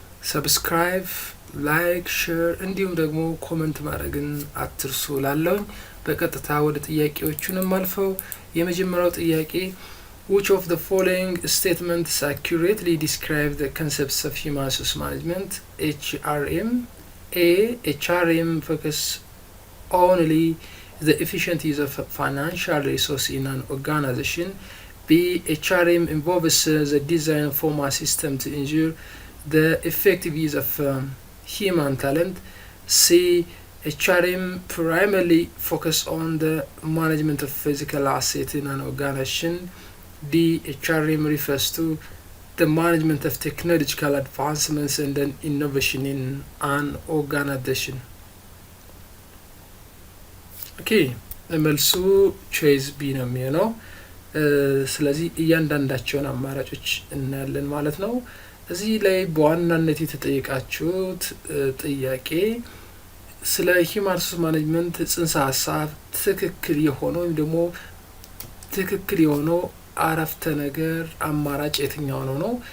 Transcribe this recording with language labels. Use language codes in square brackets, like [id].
[am] ሰብስክራይብ፣ ላይክ፣ ሼር እንዲሁም ደግሞ ኮሜንት ማድረግን አትርሱ ላለሁኝ። በቀጥታ ወደ ጥያቄዎቹንም አልፈው የመጀመሪያው ጥያቄ [en] which of the following statements accurately describe the concepts of human resource management? HRM. A. HRM focus only the efficient use of financial resource in an organization. B. HRM involves the design of formal system to ensure the effective use of human talent. C. HRM primarily focus on the management of physical assets in an organization. D. HRM refers to the management of technological advancements and then innovation in an organization. [am] Okay, መልሱ ቾይስ ቢ ነው የሚሆነው። ስለዚህ እያንዳንዳቸውን አማራጮች እናያለን ማለት ነው። እዚህ ላይ በዋናነት የተጠየቃችሁት ጥያቄ ስለ ሂውማን ሪሶርስ ማኔጅመንት ጽንሰ ሀሳብ ትክክል የሆነው ወይም ደግሞ ትክክል የሆነው አረፍተ ነገር አማራጭ የትኛው ነው?